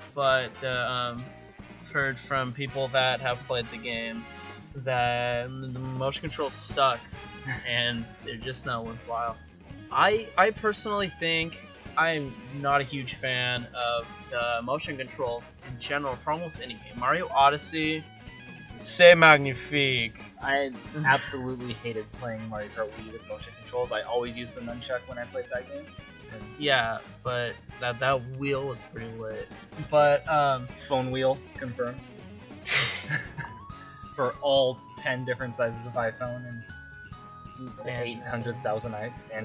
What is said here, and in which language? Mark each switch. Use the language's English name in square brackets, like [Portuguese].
[English] But I've heard from people that have played the game that the motion controls suck and they're just not worthwhile. I personally think I'm not a huge fan of the motion controls in general for almost any game. [French] Mario Odyssey, c'est magnifique. [English] I absolutely hated playing Mario Kart Wii with motion controls. I always used the nunchuck when I played that game. Yeah, but that wheel was pretty lit. But phone wheel confirmed. For all 10 different sizes of iPhone and 800,000 Android.